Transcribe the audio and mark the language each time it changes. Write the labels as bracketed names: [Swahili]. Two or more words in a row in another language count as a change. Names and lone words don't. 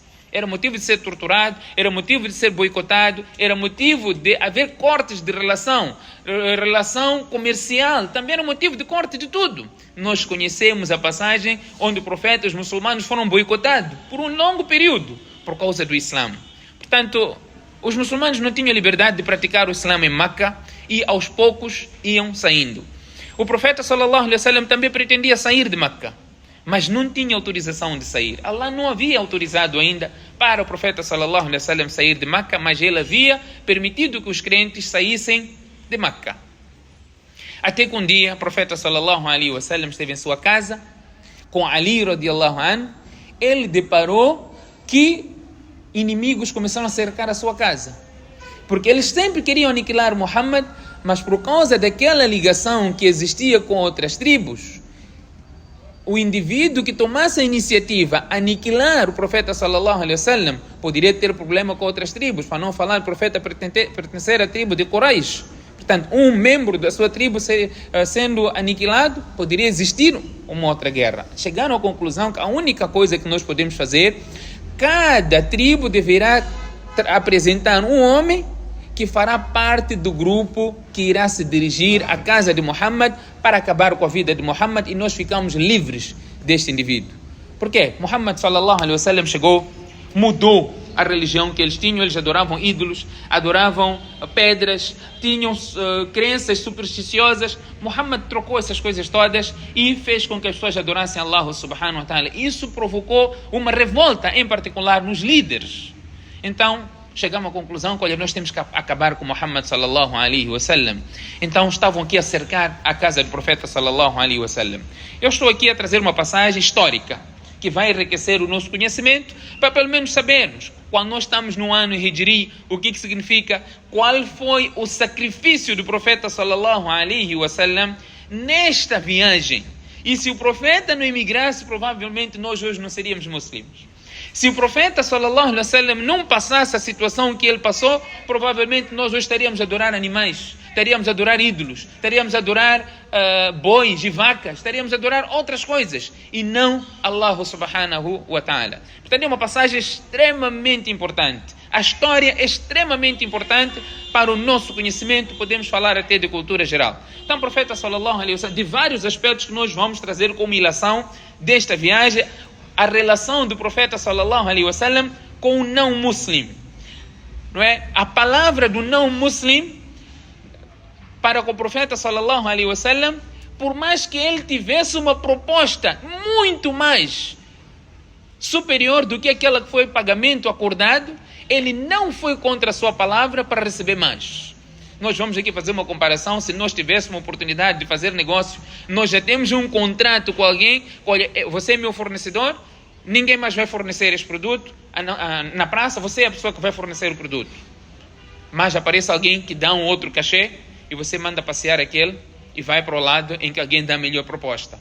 [Portuguese] Era motivo de ser torturado, era motivo de ser boicotado, era motivo de haver cortes de relação comercial, também era motivo de corte de tudo. Nós conhecemos a passagem onde o profeta e os muçulmanos foram boicotados por um longo período por causa do Islã. Portanto, os muçulmanos não tinham liberdade de praticar o Islã em Meca e aos poucos iam saindo. O profeta [Arabic] صلى الله عليه وسلم [Portuguese] também pretendia sair de Meca, mas não tinha autorização de sair. Allah não havia autorizado ainda para o profeta [Arabic] صلى الله عليه وسلم [Portuguese] sair de Meca, mas ele havia permitido que os crentes saíssem de Meca. Até que um dia o profeta [Arabic] صلى الله عليه وسلم [Portuguese] esteve em sua casa com Ali [Arabic] رضي الله عنه, [Portuguese] ele deparou que inimigos começaram a cercar a sua casa, porque eles sempre queriam aniquilar Muhammad, mas por causa daquela ligação que existia com outras tribos, o indivíduo que tomasse a iniciativa a aniquilar o profeta [Arabic] صلى الله عليه وسلم [Portuguese] poderia ter problema com outras tribos, para não falar o profeta pertencer à tribo de Quraysh. Portanto, um membro da sua tribo sendo aniquilado, poderia existir uma outra guerra. Chegaram à conclusão que a única coisa que nós podemos fazer, cada tribo deverá apresentar um homem que fará parte do grupo que irá se dirigir à casa de Muhammad para acabar com a vida de Muhammad, e nós ficamos livres deste indivíduo. Por quê? Muhammad [Arabic] صلى الله عليه وسلم [Portuguese] chegou, mudou a religião que eles tinham. Eles adoravam ídolos, adoravam pedras, tinham crenças supersticiosas. Muhammad trocou essas coisas todas e fez com que as pessoas adorassem Allah [Arabic] سبحانه وتعالى. [Portuguese] Isso provocou uma revolta, em particular nos líderes. Então chegamos à conclusão que, olha, nós temos que acabar com Muhammad [Arabic] صلى الله عليه وسلم. [Portuguese] Então estavam aqui a cercar a casa do profeta [Arabic] صلى الله عليه وسلم. [Portuguese] Eu estou aqui a trazer uma passagem histórica que vai enriquecer o nosso conhecimento, para pelo menos sabermos, quando nós estamos no ano Hijri, o que significa, qual foi o sacrifício do profeta [Arabic] صلى الله عليه وسلم [Portuguese] nesta viagem. E se o profeta não emigrasse, provavelmente nós hoje não seríamos muçulmanos. Se o profeta [Arabic] صلى الله عليه وسلم [Portuguese] não passasse a situação que ele passou, provavelmente nós hoje estaríamos a adorar animais, estaríamos a adorar ídolos, estaríamos a adorar bois e vacas, estaríamos a adorar outras coisas, e não Allah [Arabic] سبحانه وتعالى. [Portuguese] Portanto, é uma passagem extremamente importante. A história é extremamente importante para o nosso conhecimento, podemos falar até de cultura geral. Então, o profeta [Arabic] صلى الله عليه وسلم, [Portuguese] de vários aspectos que nós vamos trazer como ilação desta viagem, a relação do profeta [Arabic] صلى الله عليه وسلم [Portuguese] com o não muslim, não é? A palavra do não muslim para com o profeta [Arabic] صلى الله عليه وسلم, [Portuguese] por mais que ele tivesse uma proposta muito mais superior do que aquela que foi pagamento acordado, ele não foi contra a sua palavra para receber mais. Nós vamos aqui fazer uma comparação. Se nós tivéssemos uma oportunidade de fazer negócio, nós já temos um contrato com alguém, olha, você é meu fornecedor, ninguém mais vai fornecer este produto, na praça você é a pessoa que vai fornecer o produto, mas aparece alguém que dá um outro cachê e você manda passear aquele e vai para o lado em que alguém dá a melhor proposta.